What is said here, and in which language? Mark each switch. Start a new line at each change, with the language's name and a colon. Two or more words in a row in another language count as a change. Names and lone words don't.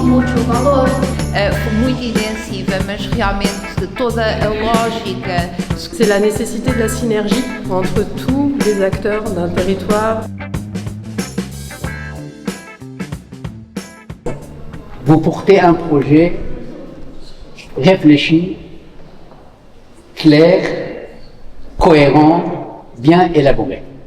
Portuguese: muito valor, muito intensiva, mas realmente toda a lógica.
French: C'est la nécessité de la synergie entre tous les acteurs d'un territoire. Vous portez un projet réfléchi, clair, cohérent, bien élaboré.